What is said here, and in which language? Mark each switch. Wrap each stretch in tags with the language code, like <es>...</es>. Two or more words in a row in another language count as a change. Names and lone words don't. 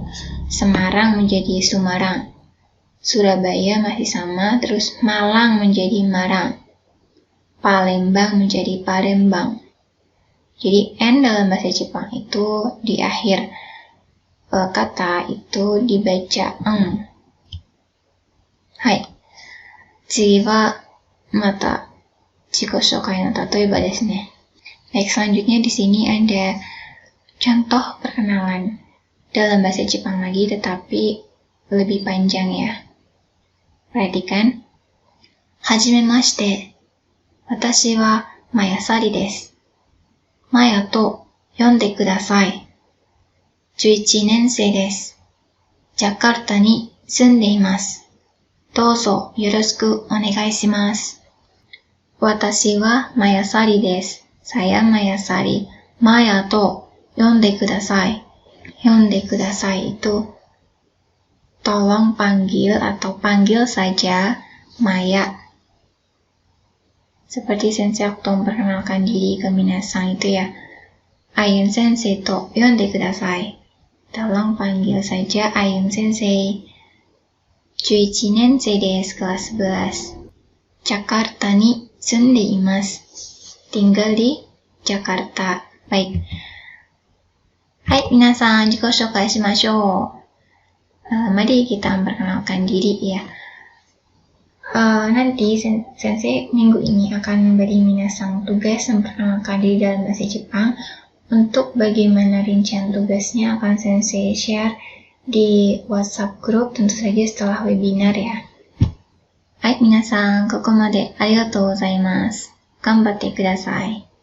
<id>Semarang menjadi Sumarang. Surabaya masih sama, terus Malang menjadi Marang. Palembang menjadi Palembang. Jadi N dalam bahasa Jepang itu di akhir kata itu dibaca eng. Hai.</id> <ja>次はまた自己紹介の例えですね.</ja> <id>Baik, selanjutnya di sini ada contoh perkenalan dalam bahasa Jepang lagi, tetapi lebih panjang ya. Perhatikan.</id> <ja>はじめまして。私はMayasariです. Mayaと呼んでください. 11年生です。ジャカルタに住んでいます。どうぞよろしくお願いします。私はMaya Sariです。</ja> <id>Saya Maya Sari.</id> <ja>Mayaと呼んでください. 呼んでください</ja> <id>itu tolong panggil atau panggil saja Maya. Seperti Sensei waktu memperkenalkan diri ke minasan itu ya.</id> <ja>Ayun先生と呼んでください.</ja> <id>Tolong panggil saja Ayun Sensei.</id> <ja>11年生です。kelas 11. Jakarta ni sunde imasu.</ja> <id>Tinggal di Jakarta. Baik. Hai,</id> <ja>みなさん、自己紹介しましょう.</ja> <id>Mari kita memperkenalkan diri ya. Nanti Sensei minggu ini akan memberi minasan tugas memperkenalkan diri dalam bahasa Jepang. Untuk bagaimana rincian tugasnya akan Sensei share di WhatsApp group, tentu saja setelah webinar ya. Hai,</id> <ja>minasan, ここまでありがとうございます。頑張ってください。</ja>